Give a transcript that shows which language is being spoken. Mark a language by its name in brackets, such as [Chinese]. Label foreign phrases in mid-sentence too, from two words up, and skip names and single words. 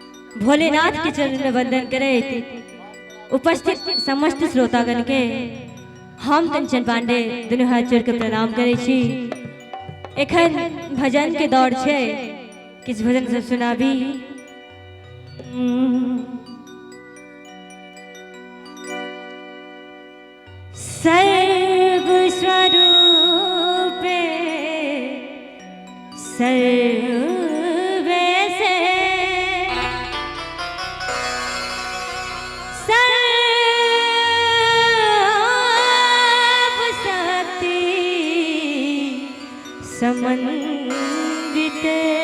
[Maithili] भोलेनाथ के चरण में वंदन करे। उपस्थित समस्त श्रोतागण के हम कंचन पांडे दुनू हाथ जोड़ के प्रणाम करे छी। एखन भजन के दौर छे, किस भजन सब सुनाबी। [Sanskrit] सर्व स्वरूपे सर्वे से सर्व शक्ति समन्विते